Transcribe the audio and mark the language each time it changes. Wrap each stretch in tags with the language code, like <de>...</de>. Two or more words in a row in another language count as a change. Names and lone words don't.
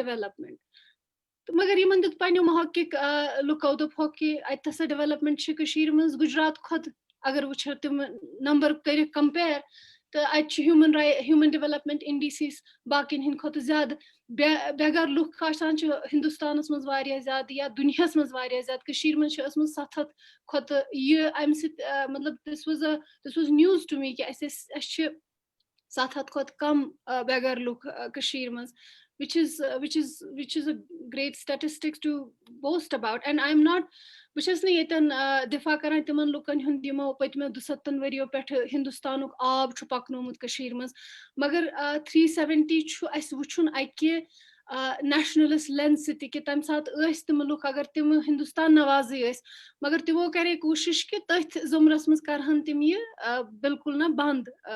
<ks>ڈیولپمنٹ تہٕ مگر یِمن دیُت پننیو محقق لُکو دوٚپہوکھ کہِ اتہِ ہسا ڈیولپمنٹ چھِ کٔشیٖرِ منٛز گُجرات کھۄتہٕ اگر وٕچھو تِم نمبر کٔرِکھ کمپیر تہٕ اتہِ چھُ</ks> <en>human development indices</en> <ks>باقین ہٕنٛدۍ کھۄتہٕ زیادٕ بےٚ گھر لُکھ آسان چھِ ہندوستانس منٛز واریاہ زیادٕ یا دُنیاہس منٛز واریاہ زیادٕ کٔشیٖرِ منٛز چھِ ٲسمٕژ 700 کھۄتہٕ یہِ امہِ سۭتۍ مطلب</ks> <en>this was news to me</en> <ks>کہِ اَسہِ چھِ 700 کھۄتہٕ کم بےٚ گھر لُکھ کٔشیٖرِ منٛز</ks> <en>which is a great statistics to boast about and I am not</en> <ks>بہٕ چھَس نہٕ ییٚتٮ۪ن دِفاع کران تِمن لُکن ہُنٛد یِمو پٔتمیو 200 ؤرۍیو پٮ۪ٹھٕ ہندوستانُک آب چھُ پکنومُت کٔشیٖرِ منٛز مگر 370 چھُ اَسہِ وٕچھُن اکہِ نیشنلس لینس سۭتۍ کہِ تمہِ ساتہٕ ٲسۍ تِم لُکھ اگر تِم ہندوستان نوازٕے ٲسۍ مگر تِمو کرے کوٗشش کہِ تٔتھۍ ضُمرس منٛز کرہن تِم یہِ بالکُل نہ بنٛد</ks>